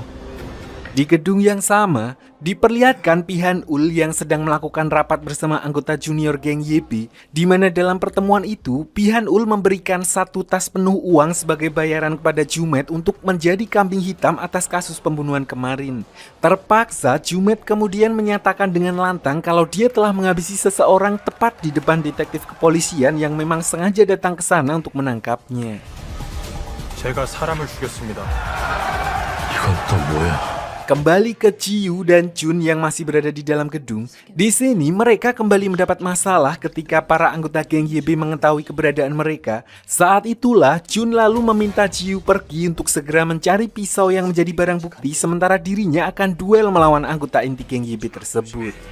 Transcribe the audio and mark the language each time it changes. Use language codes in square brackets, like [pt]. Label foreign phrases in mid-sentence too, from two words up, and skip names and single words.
[id] Di gedung yang sama, diperlihatkan Pihanul yang sedang melakukan rapat bersama anggota junior geng YB, di mana dalam pertemuan itu, Pihanul memberikan satu tas penuh uang sebagai bayaran kepada Jumet untuk menjadi kambing hitam atas kasus pembunuhan kemarin. Terpaksa, Jumet kemudian menyatakan dengan lantang kalau dia telah menghabisi seseorang tepat di depan detektif kepolisian yang memang sengaja datang ke sana untuk menangkapnya. [ko] 제가 사람을 죽였습니다. 이건 또 뭐야? [id] Kembali ke Ciu dan Jun yang masih berada di dalam gedung. Di sini mereka kembali mendapat masalah ketika para anggota geng YB mengetahui keberadaan mereka. Saat itulah Jun lalu meminta Ciu pergi untuk segera mencari pisau yang menjadi barang bukti, sementara dirinya akan duel melawan anggota inti geng YB tersebut.